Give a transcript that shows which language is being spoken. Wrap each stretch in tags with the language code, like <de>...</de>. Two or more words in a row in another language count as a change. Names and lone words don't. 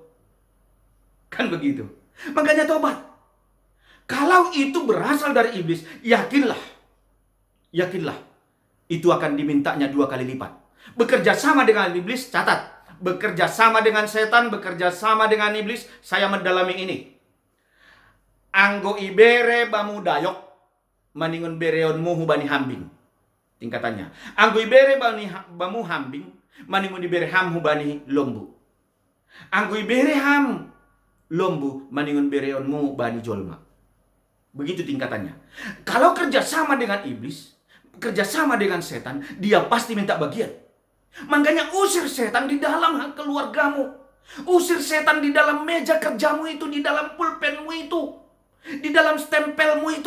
<id>Kan begitu. Makanya tobat. Kalau itu berasal dari iblis, yakinlah, itu akan dimintanya 2 kali lipat. Bekerja sama dengan iblis, catat. Bekerja sama dengan setan, bekerja sama dengan iblis. Saya mendalami ini.</id> <bts>Anggo ibere bamu dayok, maningun bereon muhu bani hambing.</bts> <id>Tingkatannya.</id> <bts>Anggo ibere bamu hambing, maningun ibere ham hubani lombu. Anggo ibere ham lombu, maningun bereon mu bani jolma.</bts> <id>Begitu tingkatannya. Kalau kerjasama dengan iblis, kerjasama dengan setan, dia pasti minta bagian. Makanya usir setan di dalam keluargamu. Usir setan di dalam meja kerjamu itu, di dalam pulpenmu itu, di dalam stempelmu itu.</id>